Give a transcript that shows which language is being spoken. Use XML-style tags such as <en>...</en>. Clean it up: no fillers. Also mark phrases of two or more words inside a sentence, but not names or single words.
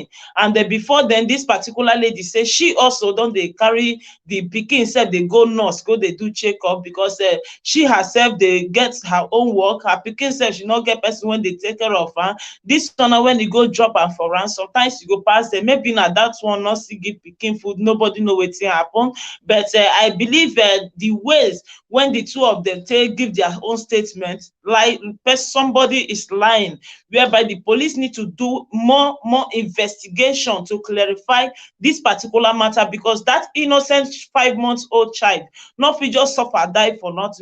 <pcm>And then before then this particular lady say she also don't they carry the pikin self, they go nurse, go they do checkup, because she herself they get her own work. Her pikin self she not get person when they take care of. This one when you go drop am for am, sometimes you go pass them, maybe na that one not see give pikin food, nobody know wetin happen. But I believe the ways when the two of them take give their own statement, like somebody is lying, whereby the police need to do more investigation to clarify this particular matter, because that innocent 5-month-old child not fit just suffer die for nothing.</pcm>